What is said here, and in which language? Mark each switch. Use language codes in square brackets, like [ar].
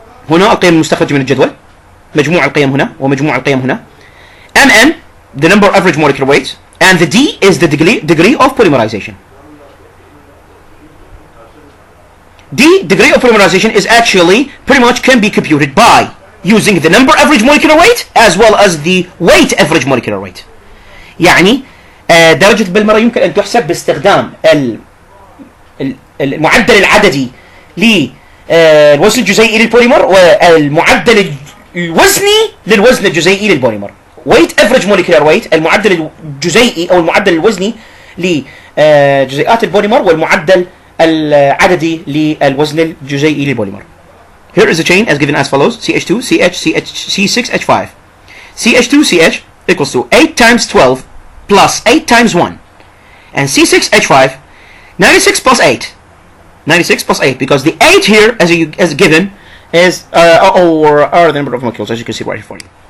[ar] هنا القيم المستخرجة من الجدول مجموع القيم هنا [en] ومجموع القيم هنا Mn the number of average molecular weights and the D is the degree of polymerization. D degree of polymerization is actually pretty much can be computed by using the number average molecular weight as well as the weight average molecular weight. [ar] يعني درجة البوليمر يمكن أن تحسب باستخدام المعدل العددي للوزن الجزيئي للبوليمر والمعدل الوزني للوزن الجزيئي للبوليمر. [en] weight average molecular weight [ar] المعدل الجزيئي أو المعدل الوزني لجزيئات البوليمر والمعدل العددي للوزن الجزيئي للبوليمر. [en] Here is a chain as given as follows: CH2, CH, C6H5. CH2CH equals to 8 times 12 plus 8 times 1. And C6H5, 96 plus 8. 96 plus 8 because the 8 here as given is or are the number of molecules as you can see right here for you.